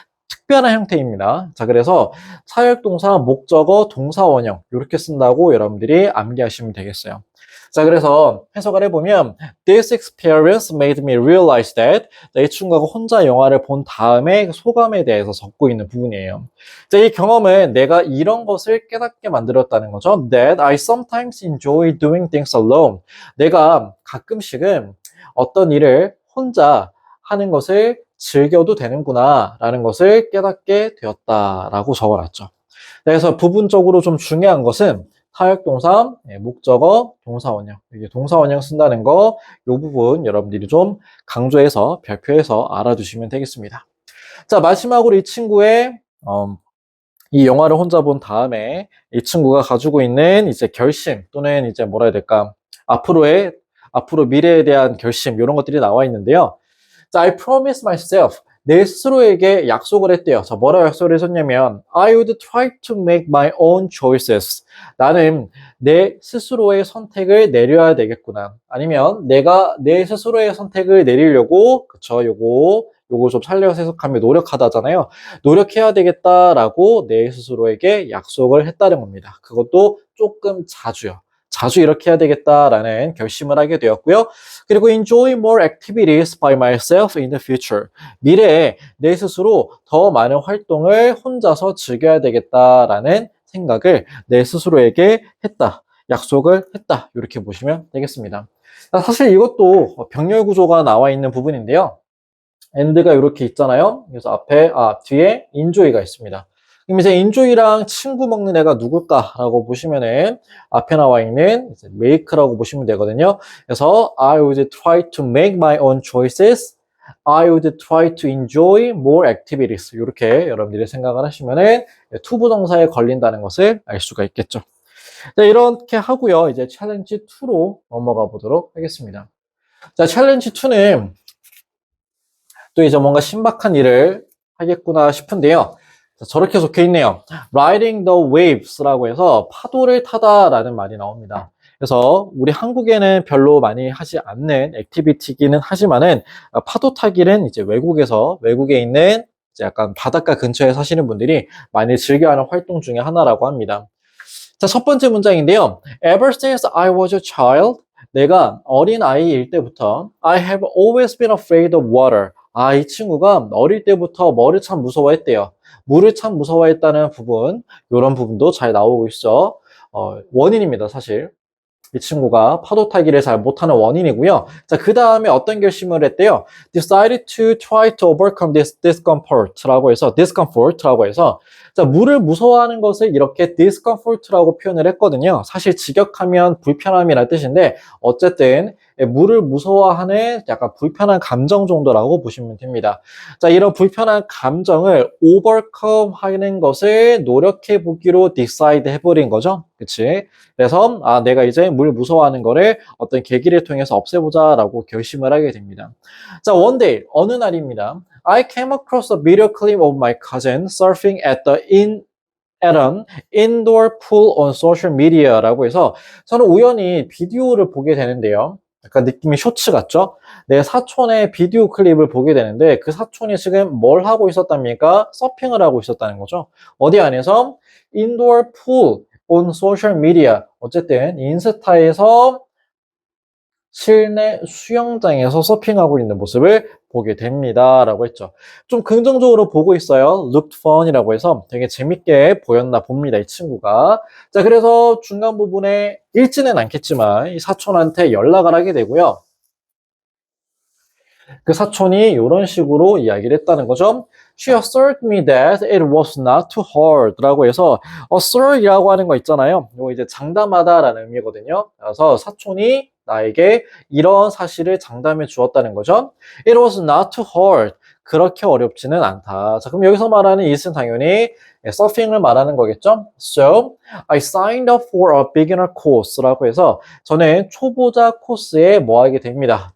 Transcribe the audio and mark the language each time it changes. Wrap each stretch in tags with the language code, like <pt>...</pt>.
<ko>특별한 형태입니다. 자, 그래서 사역동사, 목적어, 동사 원형 이렇게 쓴다고 여러분들이 암기하시면 되겠어요. 자, 그래서 해석을 해보면</ko> <en>This experience made me realize that</en> <ko>이 친구가 혼자 영화를 본 다음에 소감에 대해서 적고 있는 부분이에요. 자, 이 경험은 내가 이런 것을 깨닫게 만들었다는 거죠.</ko> <en>That I sometimes enjoy doing things alone.</en> <ko>내가 가끔씩은 어떤 일을 혼자 하는 것을 즐겨도 되는구나 라는 것을 깨닫게 되었다라고 적어놨죠. 그래서 부분적으로 좀 중요한 것은 사역동사, 목적어, 동사원형. 이게 동사원형 쓴다는 거, 이 부분 여러분들이 좀 강조해서 별표해서 알아두시면 되겠습니다. 자, 마지막으로 이 친구의 이 영화를 혼자 본 다음에 이 친구가 가지고 있는 이제 결심 또는 이제 뭐라 해야 될까? 앞으로 미래에 대한 결심 이런 것들이 나와 있는데요. 자,</ko> <en>I promise myself.</en> <ko>내 스스로에게 약속을 했대요. 자, 뭐라고 약속을 했었냐면</ko> <en>I would try to make my own choices.</en> <ko>나는 내 스스로의 선택을 내려야 되겠구나. 아니면 내가 내 스스로의 선택을 내리려고 그쵸, 요거 좀 살려서 해석하면 노력하다잖아요. 노력해야 되겠다라고 내 스스로에게 약속을 했다는 겁니다. 그것도 조금 자주요. 자주 이렇게 해야 되겠다라는 결심을 하게 되었고요. 그리고</ko> <en>enjoy more activities by myself in the future.</en> <ko>미래에 내 스스로 더 많은 활동을 혼자서 즐겨야 되겠다라는 생각을 내 스스로에게 했다. 약속을 했다. 이렇게 보시면 되겠습니다. 사실 이것도 병렬 구조가 나와 있는 부분인데요. and가 이렇게 있잖아요. 그래서 뒤에 enjoy가 있습니다. 그럼 이제 enjoy랑 친구 먹는 애가 누굴까라고 보시면은 앞에 나와 있는 make라고 보시면 되거든요.</ko> <en>그래서 I would try to make my own choices. I would try to enjoy more activities.</en> <ko>이렇게 여러분들이 생각을 하시면은 투부정사에 걸린다는 것을 알 수가 있겠죠. 자, 이렇게 하고요. 이제 챌린지 2로 넘어가 보도록 하겠습니다. 자, 챌린지 2는 또 이제 뭔가 신박한 일을 하겠구나 싶은데요. 자, 저렇게 적혀 있네요.</ko> <en>Riding the waves</en> <ko>라고 해서 파도를 타다라는 말이 나옵니다. 그래서 우리 한국에는 별로 많이 하지 않는 액티비티기는 하지만은 파도 타기는 이제 외국에 있는 이제 약간 바닷가 근처에 사시는 분들이 많이 즐겨하는 활동 중에 하나라고 합니다. 자, 첫 번째 문장인데요.</ko> <en>Ever since I was a child,</en> <ko>내가 어린 아이일 때부터</ko> <en>I have always been afraid of water.</en> <ko>이 친구가 어릴 때부터 뭐를 참 무서워했대요. 물을 참 무서워했다는 부분, 이런 부분도 잘 나오고 있어. 원인입니다, 사실. 이 친구가 파도 타기를 잘 못하는 원인이고요. 자, 그 다음에 어떤 결심을 했대요?</ko> <en>Decided to try to overcome this discomfort</en> <ko>라고 해서 자, 물을 무서워하는 것을 이렇게 discomfort라고 표현을 했거든요. 사실 직역하면 불편함이라는 뜻인데 어쨌든 물을 무서워하는 약간 불편한 감정 정도라고 보시면 됩니다. 자, 이런 불편한 감정을 overcome 하는 것을 노력해 보기로 decide 해버린 거죠. 그치? 그래서 내가 이제 물 무서워하는 거를 어떤 계기를 통해서 없애보자라고 결심을 하게 됩니다. 자,</ko> <en>one day</en> <ko>어느 날입니다.</ko> <en>I came across a video clip of my cousin surfing at an indoor pool on social media라고 해서</en> <ko>저는 우연히 비디오를 보게 되는데요. 약간 느낌이 쇼츠 같죠? 내 사촌의 비디오 클립을 보게 되는데 그 사촌이 지금 뭘 하고 있었답니까? 서핑을 하고 있었다는 거죠. 어디 안에서?</ko> <en>indoor pool on social media.</en> <ko>어쨌든 인스타에서 실내 수영장에서 서핑하고 있는 모습을 보게 됩니다. 라고 했죠. 좀 긍정적으로 보고 있어요.</ko> <en>looked fun</en> <ko>이라고 해서 되게 재밌게 보였나 봅니다. 이 친구가. 자, 그래서 중간 부분에 읽지는 않겠지만 이 사촌한테 연락을 하게 되고요. 그 사촌이 이런 식으로 이야기를 했다는 거죠.</ko> <en>She assured me that it was not too hard</en> <ko>라고 해서</ko> <en>assert이라고 하는 거 있잖아요.</en> <ko>이거 이제 장담하다라는 의미거든요. 그래서 사촌이 나에게 이런 사실을 장담해 주었다는 거죠.</ko> <en>It was not too hard.</en> <ko>그렇게 어렵지는 않다. 자, 그럼 여기서 말하는 it은 당연히 서핑을 말하는 거겠죠?</ko> <en>So, I signed up for a beginner course</en> <ko>라고 해서 저는 초보자 코스에 뭐 하게 됩니다.</ko>